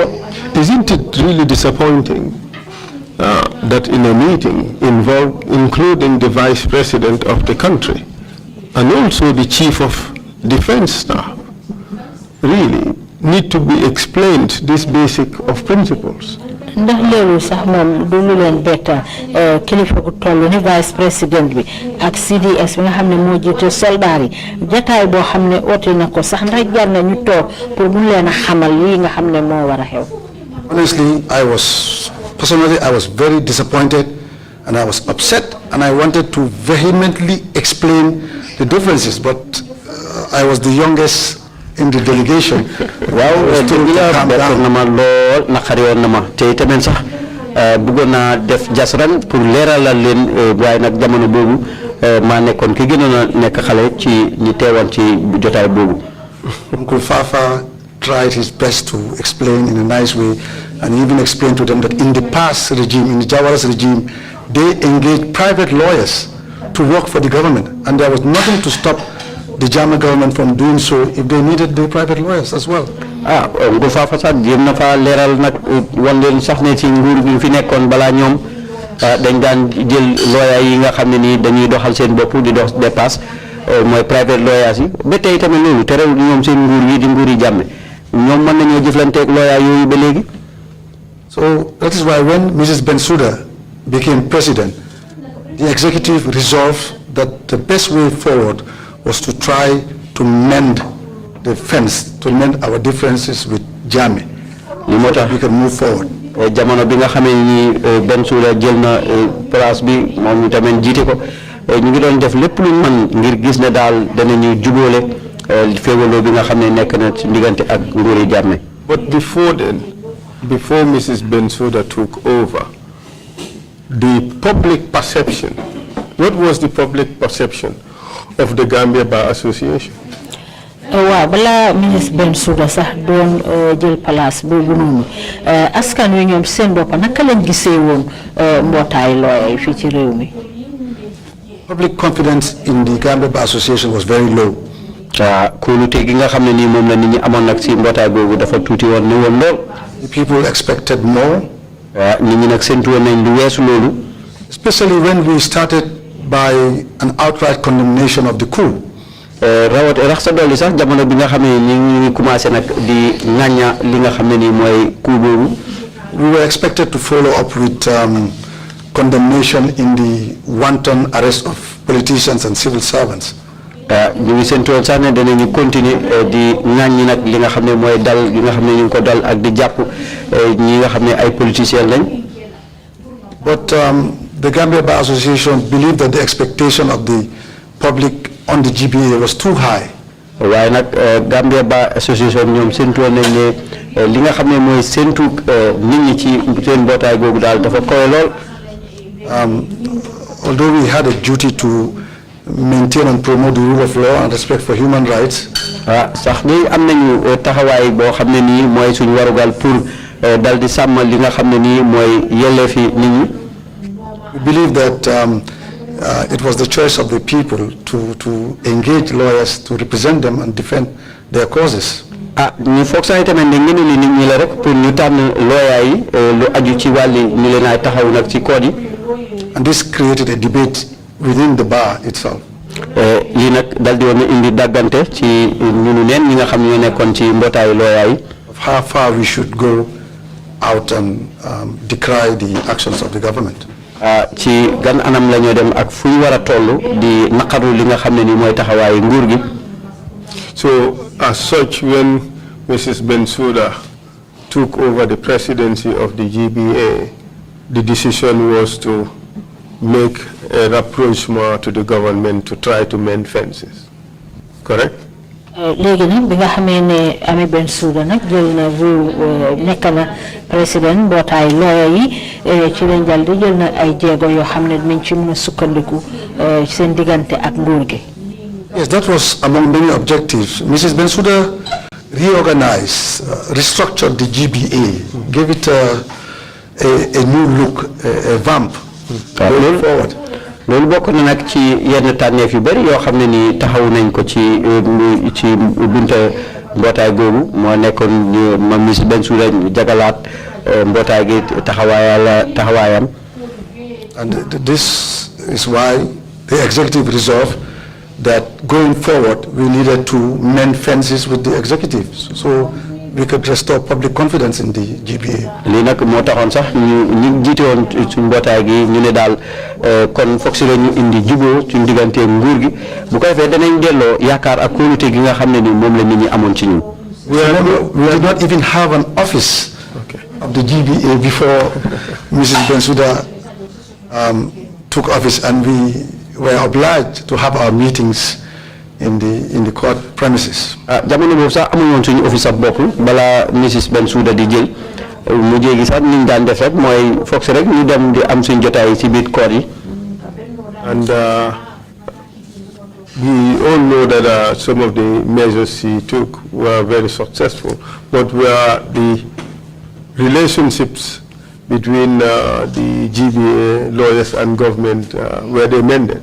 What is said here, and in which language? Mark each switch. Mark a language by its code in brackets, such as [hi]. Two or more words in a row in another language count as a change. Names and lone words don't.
[en] Isn't it really disappointing that in a meeting including the vice president of the country and also the chief of defense staff really need to be explained this basic of principles? [wo] ndax loolu sax moom du lu leen bett kilifa gu toll ni [fr] vice président [wo] bi ak CDS bi nga xam ne moo jiite soldat yi jataay boo xam ne oote na ko sax ndax jar na ñu toog pour mu leen a xamal lii nga xam ne moo war a xew. [en] Honestly, I was very disappointed and I was upset and I wanted to vehemently explain the differences, but I was the youngest in the delegation. [wo] waaw dëgg la bettoon na ma lool naqari woon na ma te tamit sax bëggoon naa def jasran pour leeralal leen waaye nag jamono boobu maa nekkoon ki gënoon a nekk xale ci ñi teewoon ci jotaay boobu. [en] Uncle Fafa tried his best to explain in a nice way, and he even explained to them that in the past regime, in the Jawara's regime, they engaged private lawyers to work for the government, and there was nothing to stop the Jama government from doing so if they needed the private lawyers as well. [wo] Uncle Fafa sax jéem na fa leeral nag wan leen sax ne ci nguur gi fi nekkoon balaa ñoom dañ daan jël lawyer yi nga xam ne nii dañuy doxal seen bopp di dox dépasse mooy [en] private lawyers [wo] yi ba tey tamit loolu terewul ñoom seen nguur yi di nguur yi jàmme ñoom mën nañoo jëflanteeg lawyer yooyu ba léegi. [en] So that is why when Mrs. Bensouda became president, the executive resolved that the best way forward was to try to mend the fence, to mend our differences with Jammeh, so that we can move forward. [wo] Jamono bi nga xamé ni Bensouda jël na place bi mom ñu tamit jité ko ñu ngi doon def lépp lu man ngir gis ne daal danañu jubóole féewaloo bi nga xam ne nekk na ci diggante ak nguuri Jammeh. [en] But before then, before Mrs. Bensouda took over, the public perception, what was the public perception of the Gambia Bar Association? [wo] waaw balaa ministre Bensouda sax doon jël place boobu noonu askan wi ñoom seen bopp naka lañ gisee woon mbootaay looy fii ci réew mi. [en] Public confidence in the Gambia Bar Association was very low. [wo] Kóolute gi nga xam ne nii moom la nit ñi amoon nag si mbootaay boobu dafa tuuti woon ni woon lool. [en] The people expected more. [wo] Nit ñi nag séntu woon nañ lu weesu loolu. [en] Especially when we started by an outright condemnation of the coup. [wo] Rax sa dolli sax jamono bi nga xam ne ñu ngi commencé nag di ŋàñña li nga xam ne nii mooy coup boobu. [en] We were expected to follow up with condemnation in the wanton arrest of politicians and civil servants. [wo] ñu ngi séntu woon sax ne danañu continuer di ŋàññi nag li nga xam ne mooy dal li nga xam ne ñu ngi ko dal ak di jàpp ñi nga xam ne ay politiciens lañ. [en] But the Gambia Bar Association believed that the expectation of the public on the GBA was too high. [wo] waaye nag Gambia Bar Association ñoom séntu woon nañ ne li nga xam ne mooy séntu nit ñi ci seen mbootaay googu daal dafa koy lool. [en] Although we had a duty to maintain and promote the rule of law and respect for human rights. [wo] sax ni am nañu taxawaay boo xam ne nii mooy suñu warugal pour dal di sàmm li nga xam ne nii mooy yelleefi nit ñi. [en] We believe that it was the choice of the people to engage lawyers to represent them and defend their causes. [wo] ñu foog sax tamit ne ngeen ni nit ñi la rek pour ñu tànn lawyer yi lu aju ci wàlli ñu leen ay taxaw nag ci code yi. [en] And this created a debate within the bar itself. [wo] lii nag dal di woon indi daggante ci ñunu neen ñi nga xam ne ñoo nekkoon ci mbootaayu lawyer yi. [en] Of how far we should go out and decry the actions of the government. [wo] ci gan anam la ñoo dem ak fu ñu war a toll di naqaru li nga xam ne ni mooy taxawaayu nguur gi. [en] So as such, when Mrs. Bensouda took over the presidency of the GBA, the decision was to make a rapprochement to the government to try to mend fences. Correct? [wo] léegi nag bi nga xamee ne Ami Bensouda nag jël na réew nekk na président mbootaay lawyer yi ci lañ dal di jël na ay jéego yoo xam ne dinañ ci mën a sukkandiku seen diggante ak nguur gi. [en] Yes, that was among many objectives. Mrs. Bensouda reorganized, restructured the GBA, gave it a new look, a vamp going forward. [wo] loolu bokk na nag ci yenn tànneef yu bëri yoo xam ne ni taxaw nañ ko ci bunta mbootaay googu moo nekkoon ma Miss Bensouda jagalaat mbootaay gi taxawaayam. [en] And this is why the executive resolved that going forward we needed to mend fences with the executive so we could restore public confidence in the GBA. [wo] lii nag moo taxoon sax ñu jiite woon suñ mbootaay gi ñu ne daal kon foog si la ñu indi juboo suñ diggante nguur gi bu ko defee danañ delloo yaakaar ak kóolute gi nga xam ne ni moom la nit ñi amoon ci ñun. [en] We did not even have an office of the GBA before Mrs. Bensouda took office, and we were obliged to have our meetings in the court premises. [wo] jamono boobu sax amuñu woon suñu office ab bopp balaa Mrs. Bensouda di jël mu jéegi sax niñ daan def rek mooy foog si rek ñu dem di am suñ jotaay ci biir court yi. [en] And we all know that some of the measures she took were very successful, but were the relationships between the GBA lawyers and government, were they mended?